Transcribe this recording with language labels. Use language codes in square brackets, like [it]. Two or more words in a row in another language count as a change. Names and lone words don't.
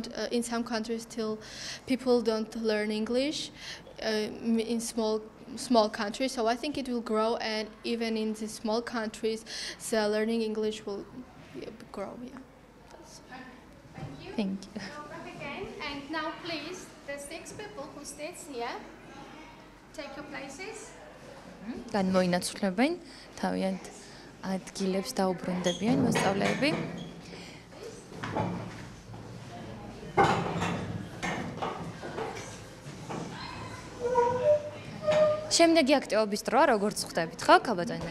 [en] In some countries, still people don't learn English in small countries. So I think it will grow, and even in the small countries, the learning English will grow. Yeah. Thank you. Go back again, and now please, the 6 people who sits here, take your places. [ka] განმოინაცვლებენ თავიანთ ადგილებს დაუბრუნდებიან მოსწავლეები. შემდეგი აქტივობის დროა, როგორც ხვდებით, ხო, ქალბატონო?